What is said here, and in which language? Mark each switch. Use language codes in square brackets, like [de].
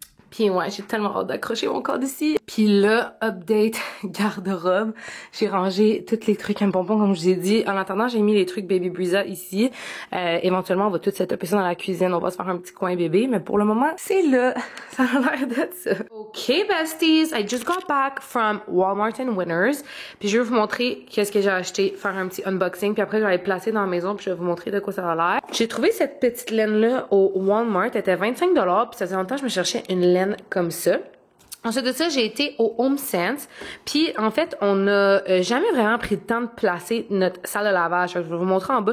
[fr] Puis ouais, j'ai tellement hâte d'accrocher mon code ici. Puis là, update garde-robe. J'ai rangé tous les trucs à bonbons, comme je vous ai dit. En attendant, j'ai mis les trucs Baby Brezza ici. Éventuellement, on va tout setuper ça dans la cuisine. On va se faire un petit coin bébé. Mais pour le moment, c'est là. Ça a l'air d'être ça. OK, besties. [en] I just got back from Walmart and Winners. [fr] Puis je vais vous montrer qu'est-ce que j'ai acheté. Faire un petit unboxing. Puis après, je vais aller placer dans la maison. Puis je vais vous montrer de quoi ça a l'air. J'ai trouvé cette petite laine-là au Walmart. Elle était 25 $. Puis ça faisait longtemps que je me cherchais une laine comme ça. Ensuite de ça, j'ai été au Home Sense. Puis, en fait, on n'a jamais vraiment pris le temps de placer notre salle de lavage. Je vais vous montrer en bas.